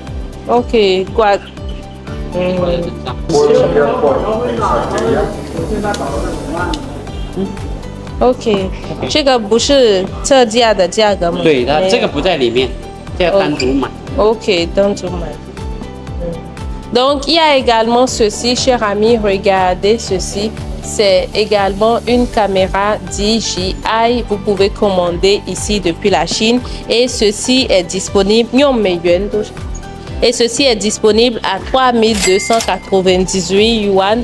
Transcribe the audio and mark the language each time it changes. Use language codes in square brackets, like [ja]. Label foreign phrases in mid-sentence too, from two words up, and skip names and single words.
[zh] OK， 挂。 OK， 这个不是特价的价格吗？对，它这个不在里面，这要单独买。 OK， 单独买。 [fr] Donc, il y a également ceci, chers amis, regardez ceci. C'est également une caméra DJI. Vous pouvez commander ici depuis la Chine. Et ceci est disponible. Et ceci est disponible à 3298 yuan.